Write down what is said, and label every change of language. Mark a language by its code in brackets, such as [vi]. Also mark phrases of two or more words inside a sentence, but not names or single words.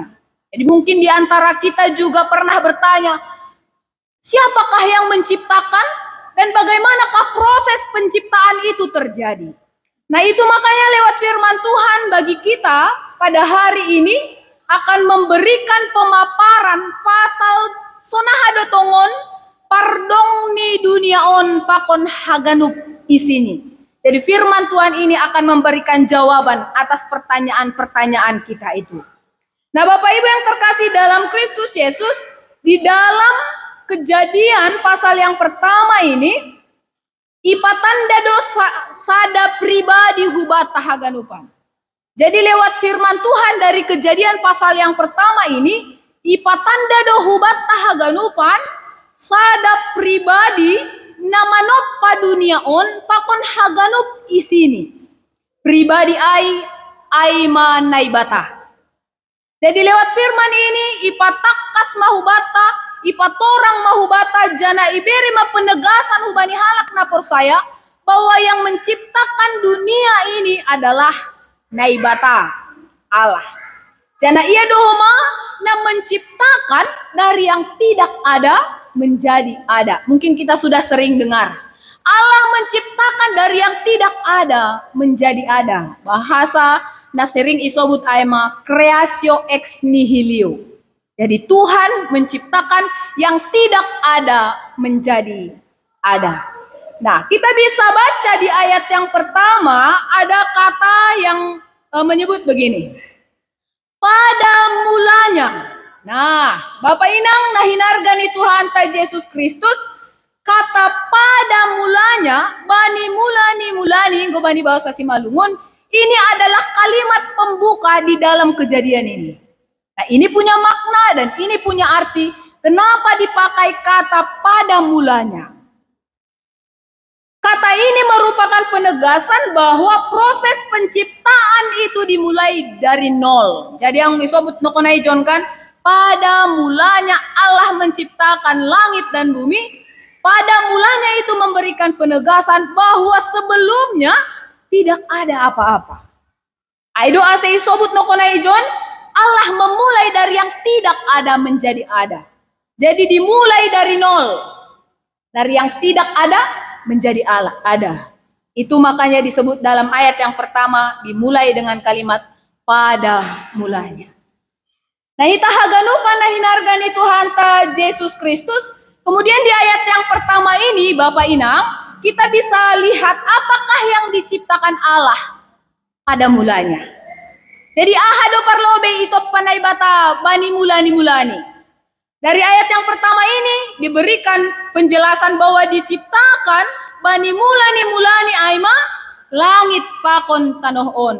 [id] Jadi mungkin di antara kita juga pernah bertanya, siapakah yang menciptakan dan bagaimanakah proses penciptaan itu terjadi? Nah, itu makanya lewat firman Tuhan bagi kita pada hari ini akan memberikan pemaparan [bts] pasal sonahado tongon pardong ni duniaon pakon haganup isini. [id] Jadi firman Tuhan ini akan memberikan jawaban atas pertanyaan-pertanyaan kita itu. Nah, Bapak Ibu yang terkasih dalam Kristus Yesus, di dalam Kejadian pasal yang pertama ini, [bts] ipatanda dosa sada pribadi hubat tahaganupan. [id] Jadi lewat firman Tuhan dari Kejadian pasal yang pertama ini, [bts] ipatanda do hubat tahaganupan sada pribadi namanop pa dunia on pakon haganup isini. Pribadi ai manaibata. [id] Jadi lewat firman ini [bts] ipatakas mahubata, ipatorang mahubata jana iberi ma penegasan hubani halak na persaya [id] bahwa yang menciptakan dunia ini adalah [bts] naibata, Allah. Jana ia dohoma na [id] menciptakan dari yang tidak ada menjadi ada. Mungkin kita sudah sering dengar. Allah menciptakan dari yang tidak ada menjadi ada. [bts] Bahasa na sering isobut aema [la] creatio ex nihilio. [id] Jadi Tuhan menciptakan yang tidak ada menjadi ada. Nah, kita bisa baca di ayat yang pertama ada kata yang menyebut begini. Pada mulanya. Nah, [bts] Bapak Inang nahinargani Tuhan ta [id] Yesus Kristus, kata pada mulanya, [bts] bani mulani, go bani bahasa Simalungun, [id] Ini adalah kalimat pembuka di dalam kejadian ini. Nah, ini punya makna dan ini punya arti. Kenapa dipakai kata pada mulanya? Kata ini merupakan penegasan bahwa proses penciptaan itu dimulai dari nol. Jadi yang disebut nokonai John kan, pada mulanya Allah menciptakan langit dan bumi. Pada mulanya itu memberikan penegasan bahwa sebelumnya tidak ada apa-apa. [bts] Aido asai sobut nokonai [id] John, Allah memulai dari yang tidak ada menjadi ada. Jadi dimulai dari nol. Dari yang tidak ada menjadi Allah ada. Itu makanya disebut dalam ayat yang pertama dimulai dengan kalimat pada mulanya. Nah, [bts] ita haganupan nah hinargani Tuhan ta Yesus Kristus. [id] Kemudian di ayat yang pertama ini Bapak Inang, kita bisa lihat apakah yang diciptakan Allah pada mulanya. [bts] Jadi ahado parlobe itu panai bata bani mulani. [id] Dari ayat yang pertama ini diberikan penjelasan bahwa diciptakan [bts] bani mulani aima langit pakon tanohon.